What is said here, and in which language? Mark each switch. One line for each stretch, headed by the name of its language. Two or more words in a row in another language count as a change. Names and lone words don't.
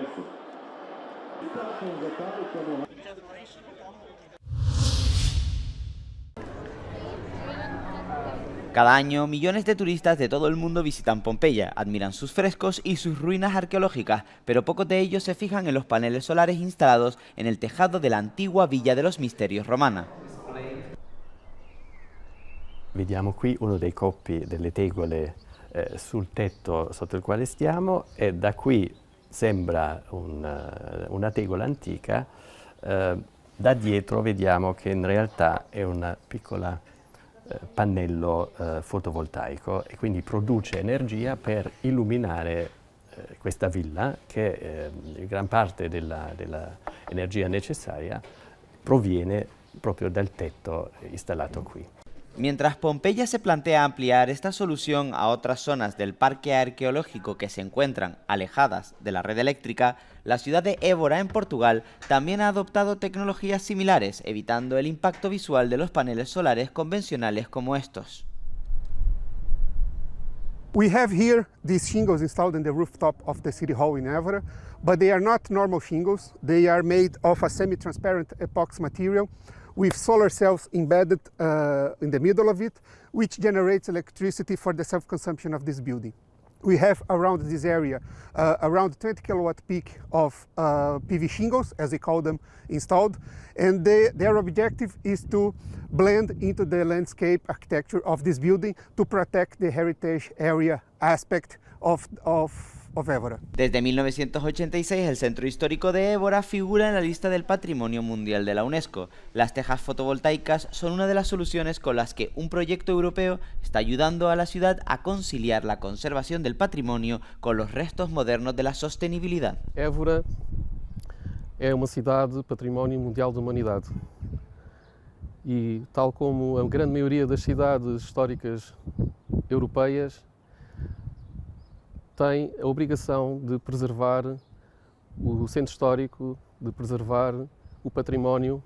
Spanish: Cada año, millones de turistas de todo el mundo visitan Pompeya, admiran sus frescos y sus ruinas arqueológicas, pero pocos de ellos se fijan en los paneles solares instalados en el tejado de la antigua Villa de los Misterios romana.
Italian: Vediamo qui uno dei coppi delle tegole sul tetto sotto il quale stiamo, e da qui sembra una tegola antica, da dietro vediamo che in realtà è una piccola pannello fotovoltaico e quindi produce energia per illuminare questa villa, che gran parte dell'energia necessaria proviene proprio dal tetto installato qui.
Spanish: Mientras Pompeya se plantea ampliar esta solución a otras zonas del parque arqueológico que se encuentran alejadas de la red eléctrica, la ciudad de Évora, en Portugal, también ha adoptado tecnologías similares, evitando el impacto visual de los paneles solares convencionales como estos.
English: We have here these shingles installed in the rooftop of the City Hall in Évora, but they are not normal shingles. They are made of a semi-transparent epoxy material with solar cells embedded in the middle of it, which generates electricity for the self-consumption of this building. We have around this area around 20 kilowatt peak of PV shingles, as they call them, installed, and their objective is to blend into the landscape architecture of this building to protect the heritage area aspect of Évora.
Spanish: Desde 1986, el centro histórico de Évora figura en la lista del Patrimonio Mundial de la UNESCO. Las tejas fotovoltaicas son una de las soluciones con las que un proyecto europeo está ayudando a la ciudad a conciliar la conservación del patrimonio con los restos modernos de la sostenibilidad.
Portuguese: Évora é uma cidade património mundial da humanidade e, tal como a grande maioria das cidades históricas europeias, tem a obrigação de preservar o centro histórico, de preservar o património.